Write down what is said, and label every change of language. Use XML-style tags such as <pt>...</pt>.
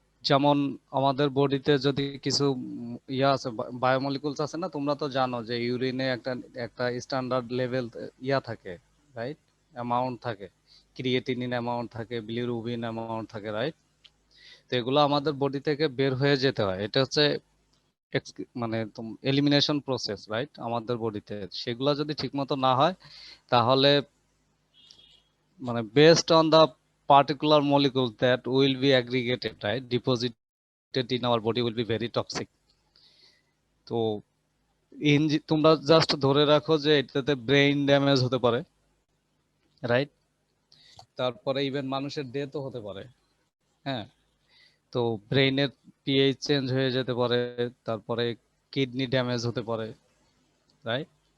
<bn>যেমন আমাদের বডিতে যদি কিছু ইয়া আছে, বায়োমলিকুলস আছে না, তোমরা তো জানো যে ইউরিনে একটা একটা স্ট্যান্ডার্ড লেভেল ইয়া থাকে, রাইট? অ্যামাউন্ট থাকে, ক্রিয়েটিনিন অ্যামাউন্ট থাকে, বিলিরুবিন অ্যামাউন্ট থাকে, রাইট? তো এগুলো আমাদের বডি থেকে বের হয়ে যেতে হয়। এটা হচ্ছে মানে এলিমিনেশন প্রসেস, রাইট? আমাদের বডিতে সেগুলো যদি ঠিকমতো না হয় তাহলে মানে</bn> <en>based on the particular molecules that will be aggregated, right, deposited in our body will be very toxic.</en> <bn>তো তোমরা জাস্ট ধরে রাখো যে এটাতে ব্রেইন ড্যামেজ হতে পারে, রাইট? তারপরে ইভেন মানুষের ডেথও হতে পারে। হ্যাঁ, তো ব্রেইনের পিএইচ চেঞ্জ হয়ে যেতে পারে, তারপরে কিডনি ড্যামেজ হতে পারে, রাইট?</bn>